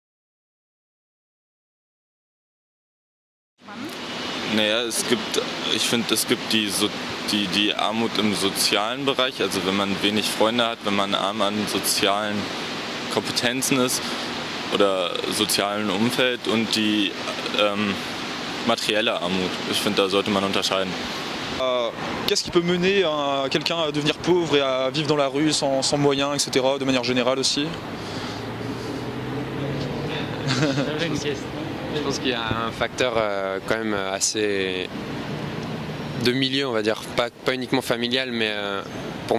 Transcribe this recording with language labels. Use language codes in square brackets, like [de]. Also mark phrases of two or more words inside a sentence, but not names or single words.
[de] Naja, ich finde, es gibt die Armut im sozialen Bereich, also wenn man wenig Freunde hat, wenn man arm an sozialen Kompetenzen ist oder sozialen Umfeld und die materielle Armut. Ich finde, da sollte man unterscheiden. [fr] Qu'est-ce qui peut mener quelqu'un à devenir pauvre et à vivre dans la rue sans moyens, etc., de manière générale aussi? Je pense qu'il y a un facteur quand même assez de milieu, on va dire, pas uniquement familial, mais pour moi il